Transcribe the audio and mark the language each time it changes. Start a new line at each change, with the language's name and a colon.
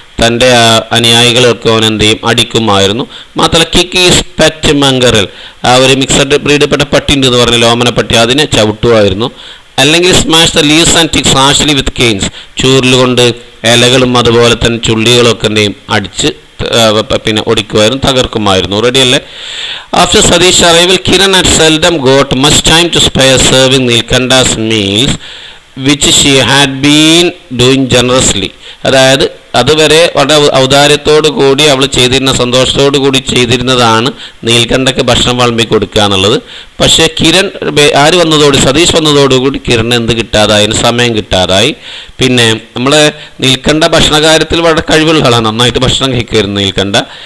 Malayalam: തൻ്റെ അനുയായികളൊക്കെ അവൻ എന്ത് ചെയ്യും? അടിക്കുമായിരുന്നു. മാത്രമല്ല
English: kick is pet mongrel,
Malayalam: ആ ഒരു മിക്സഡ് ബ്രീഡപ്പെട്ട പട്ടി ഉണ്ട് എന്ന് പറഞ്ഞ ലോമന പട്ടി, അതിനെ ചവിട്ടുമായിരുന്നു. അല്ലെങ്കിൽ
English: smash the leaves and ticks harshly with canes,
Malayalam: ചൂരലുകൊണ്ട് ഇലകളും അതുപോലെ തന്നെ ചുള്ളികളൊക്കെ എന്തെയും അടിച്ച് പിന്നെ ഒടിക്കുമായിരുന്നു, തകർക്കുമായിരുന്നു. റെഡിയല്ലേ?
English: After Satish arrival Kiran had seldom got much time to spare serving Nilkanda's meals which she had been doing generously.
Malayalam: അതായത് അതുവരെ വളരെ ഔദാര്യത്തോടു കൂടി അവൾ ചെയ്തിരുന്ന, സന്തോഷത്തോടു കൂടി ചെയ്തിരുന്നതാണ് നീൽക്കണ്ടയ്ക്ക് ഭക്ഷണം വിളമ്പി കൊടുക്കുക എന്നുള്ളത്. പക്ഷേ കിരൺ സതീഷ് വന്നതോടുകൂടി കിരൺ എന്ത് കിട്ടാതായി? സമയം കിട്ടാതായി. പിന്നെ നമ്മളെ നീൽക്കണ്ട ഭക്ഷണ കാര്യത്തിൽ വളരെ കഴിവുള്ള ആളാണ്, നന്നായിട്ട് ഭക്ഷണം കഴിക്കുമായിരുന്നു നീൽക്കണ്ട.